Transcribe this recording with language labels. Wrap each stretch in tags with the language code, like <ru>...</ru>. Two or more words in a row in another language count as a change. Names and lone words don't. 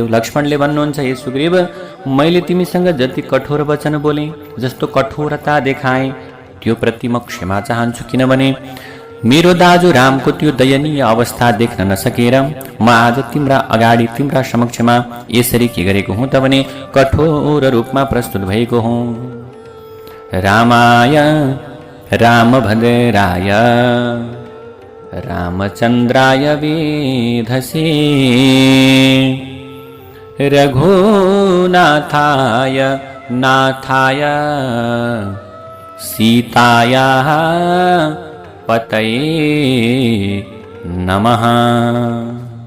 <ne>लक्ष्मणले भन्नुहुन्छ, हे सुग्रीव, मैले तिमीसँग जति कठोर वचन बोले, जस्तो कठोरता देखाएँ, त्यो प्रति म क्षमा चाहन्छु, किनभने मेरो दाजु रामको त्यो दयनीय अवस्था देख्न नसकेर म आज तिम्रा अगाडि, तिम्रा समक्षमा यसरी के गरेको हुँ त भने कठोर रूपमा प्रस्तुत भएको हुँ।</ne> <sa>रामाय रामभद्राय रामचन्द्राय वेधसे रघुनाथाय नाथाय सीतायाः पतये नमः।</sa>